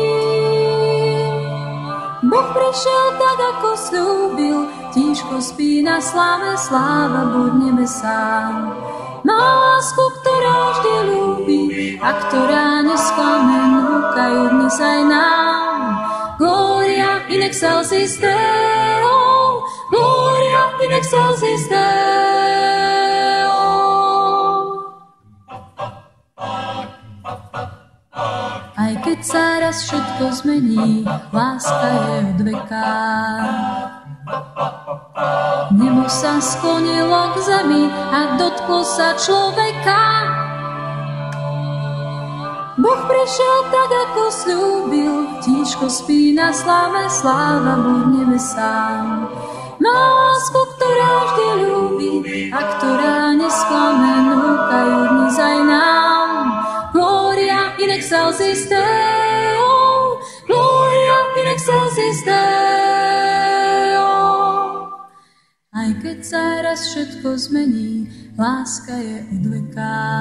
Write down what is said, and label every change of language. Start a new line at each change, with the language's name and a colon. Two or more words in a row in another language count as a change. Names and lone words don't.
Slovak: Boh prišiel tak, ako slúbil, tížko spí na sláve, sláva buď nebesám. Má lásku, ktorá vždy ľúbi a ktorá nesklame, núkajú dnes aj nám.
Latin: Gloria in excelsis Deo, Gloria in excelsis Deo.
Slovak: Aj keď sa raz všetko zmení, láska je od veka. Nebo sa sklonilo k zemi a dotklo sa človeka. Boh prišiel tak, ako slúbil, tížko spí na sláve, sláva buď nebesám. Má lásku, ktorá vždy ľúbi a ktorá nesklame, núkajú dnes aj nám.
Latin: Gloria in excelsis Deo, Gloria in excelsis Deo.
Slovak: Aj keď sa raz všetko zmení, láska je od veka.